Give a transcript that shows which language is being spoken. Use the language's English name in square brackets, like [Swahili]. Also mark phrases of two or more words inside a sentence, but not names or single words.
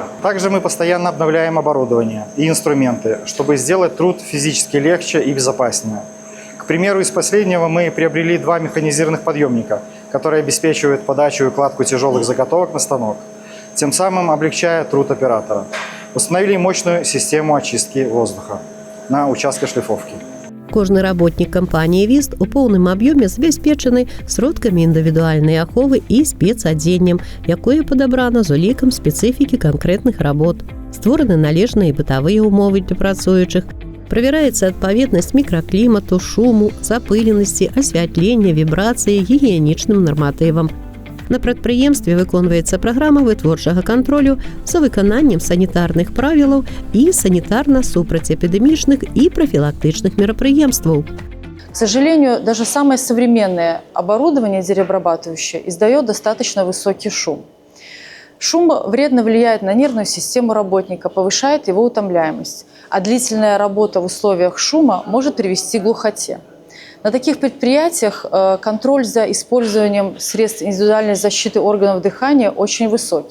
[Russian] Также мы постоянно обновляем оборудование и инструменты, чтобы сделать труд физически легче и безопаснее. К примеру, из последнего мы приобрели 2 механизированных подъемника, которые обеспечивают подачу и укладку тяжелых заготовок на станок, тем самым облегчая труд оператора. Установили мощную систему очистки воздуха на участке шліфовки. [Belarusian] Кожны работнік кампаніі ВІСТ у поўным аб'ёме забяспечаны сродкамі індывідуальнай аховы і спецадзеннем, якое падабрана з улікам спецыфікі канкрэтных работ. Створаны належныя бытавыя ўмовы для працуючых. Правяраецца адпаведнасць мікраклімату, шуму, запыленасці, асвятлення, вібрацыі, гігіенічным нарматывам. На прадпрыемстве выконваецца праграма вытворчага кантролю за выкананнем санітарных правілаў і санітарна-супрацьэпідэмічных і прафілактычных мерапрыемстваў. [Russian] К сожалению, даже самое современное оборудование деревообрабатывающее издает достаточно высокий шум. Шум вредно влияет на нервную систему работника, повышает его утомляемость, а длительная работа в условиях шума может привести к глухоте. На таких предприятиях контроль за использованием средств индивидуальной защиты органов дыхания очень высокий.